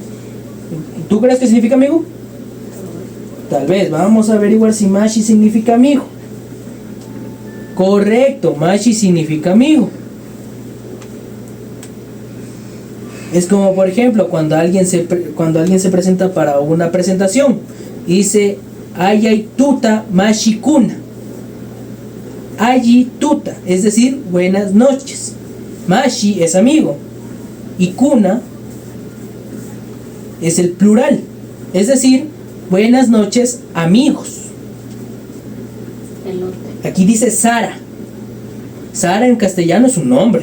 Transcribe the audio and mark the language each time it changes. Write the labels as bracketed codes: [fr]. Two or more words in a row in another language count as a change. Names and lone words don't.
[es] ¿Tú crees que significa amigo? Tal vez, vamos a averiguar si mashi significa amigo. Correcto, mashi significa amigo. Es como, por ejemplo, cuando alguien se presenta para una presentación, dice [qu] ayay tuta mashikuna. Ayi tuta, [es] es decir, buenas noches. Mashi es amigo y kuna es el plural, es decir, buenas noches amigos. Elote. Aquí dice Sara. Sara en castellano es un nombre,